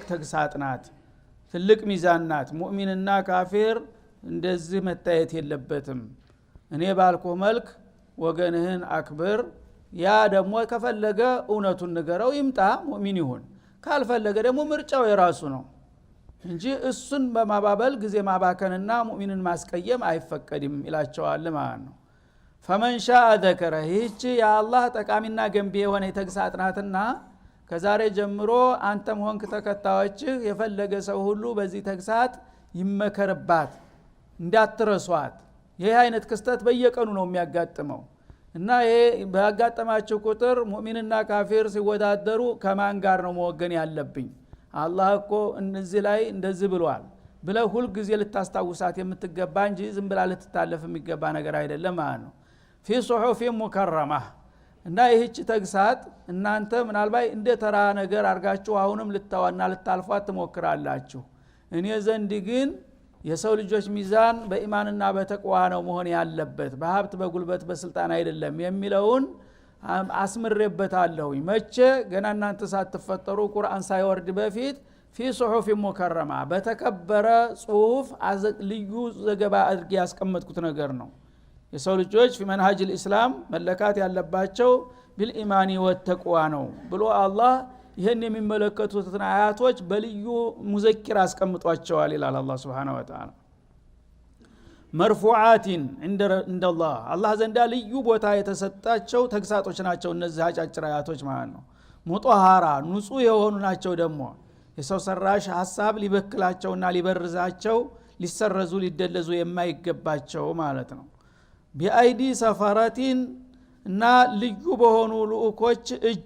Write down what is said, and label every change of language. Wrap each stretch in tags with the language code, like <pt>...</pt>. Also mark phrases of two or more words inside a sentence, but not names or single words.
<am>ተግሳጽ ናት ትልቅ ሚዛን ናት ሙእሚንና ካፊር እንደዚህ መታየት የለበትም እኔ ባልኩ መልክ ወገንህን አክብር ያ ደግሞ ከፈለገ እውነቱን ንገረው ይምጣ ሙእሚን ይሁን ካልፈለገ ደግሞ ምርጫው የራሱ ነው እንጂ እሱን በማባበል ጊዜ ማባከንና ሙእሚንን ማስቀየም አይፈቀድም ይላቸዋል ማለት ነው</am> <ar>فمن شاء ذكر</ar> <am>ይህች የአላህ ጠቃሚና ገንቢ የሆነ ተግሳጽ ናትና ከዛሬ ጀምሮ አንተም ሆንክ ተከታዮች የፈለገ ሰው ሁሉ በዚህ ተግሳጽ ይመከርባት እንዳትረሷት ይሄ አይነት ክስተት በየቀኑ ነው የሚያጋጥመው እና ይሄ ባጋጠማቸው ቁጥር ሙእሚንና ካፊር ሲወዳደሩ ከማን ጋር ነው መወገን ያለብኝ አላህ እኮ እነዚህ ላይ እንደዚህ ብሏል ብለ ሁሉ ጊዜ ልታስታውሳት የምትገባ እንጂ ዝም ብላ ልትታለፍ የሚገባ ነገር አይደለም ማለት ነው</am> <ar>في صحف مكرمه</ar> <am>እና ይህች ተግሳጽ እናንተ ምናልባት እንደ ተራ ነገር አርጋችሁ አሁንም ልታዋና ልታልፏት ትሞክራላችሁ እኔ ዘንድ ግን የሰው ልጆች ሚዛን በኢማንና በተቅዋ ነው መሆን ያለበት በሀብት በጉልበት በስልጣን አይደለም የሚለውን አስምሬበታለሁ መቼ ገና እናንተ ሳትፈጠሩ ቁርአን ሳይወርድ በፊት</am> <ar>في صحف مكرمه</ar> <am>በተከበረ ጽሁፍ ልዩ ዘገባ አድርጌ ያስቀመጥኩት ነገር ነው የሰው ልጆች</am> <ar>في منهج الاسلام</ar> <am>መለካት ያለባቸው</am> <ar>بالإيمان والتقوى</ar> <am>ነው ብሎ አላህ ይሄን የሚመለከቱትን አያቶች በልዩ ሙዘኪር አስቀምጧቸዋል ይላል አላህ</am> <ar>سبحانه وتعالى مرفوعاتን عند الله</ar> <am>አላህ ዘንዳ ልዩ ቦታ የተሰጣቸው ተግሳጦች ናቸው እነዚህ አጫጭር አያቶች ማለት ነው ሙጣሃራ ንጹህ የሆኑ ናቸው ደግሞ የሰው ሰራሽ ሐሳብ ሊበክላቸውና ሊበርዛቸው ሊሰረዙ ሊደለዙ የማይገባቸው ማለት ነው</am> <ar>بأيدي سفرة</ar> <am>እና ልዩ በሆኑ ልኡኮች እጅ</am>